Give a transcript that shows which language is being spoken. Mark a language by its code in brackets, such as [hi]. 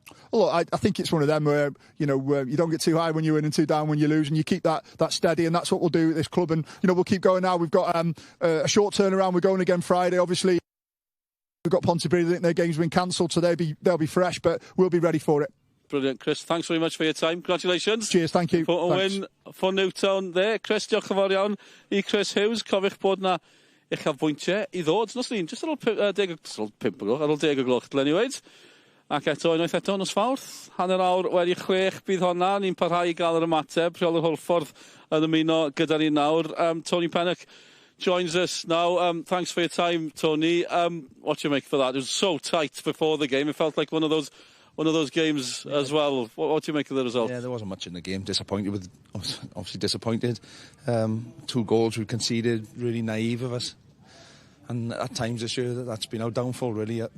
[en] Well, I think it's one of them where, you don't get too high when you win and too down when you lose, and you keep that steady, and that's what we'll do at this club. And, we'll keep going now. We've got a short turnaround. We're going again Friday, obviously. We've got Pontypridd. I think their game's been cancelled, so they'll be fresh, but we'll be ready for it. Brilliant, Chris. Thanks very much for your time. Congratulations. Cheers, thank you. For a win for Newtown there. [cy] Chris, diolch yn fawr iawn I Chris Hughes. Cofiwch bod na uchafbwyntiau I ddod. Nos lun, just ar ôl 5 ar ôl 10 o gloch, dylen ni weid. Ac unwaith eto nos Fawrth. Hanner awr wedi 6 bydd honna. Ni'n parhau I gael yr ymateb. Rheolwr Holffordd yn ymuno gyda ni nawr. [en] Tony Pennock joins us now. Thanks for your time, Tony. What do you make for that? It was so tight before the game. It felt like one of those games as well. What do you make of the result? Yeah, there wasn't much in the game. Obviously disappointed. 2 goals we conceded, really naive of us. And at times this year, that's been our downfall, really.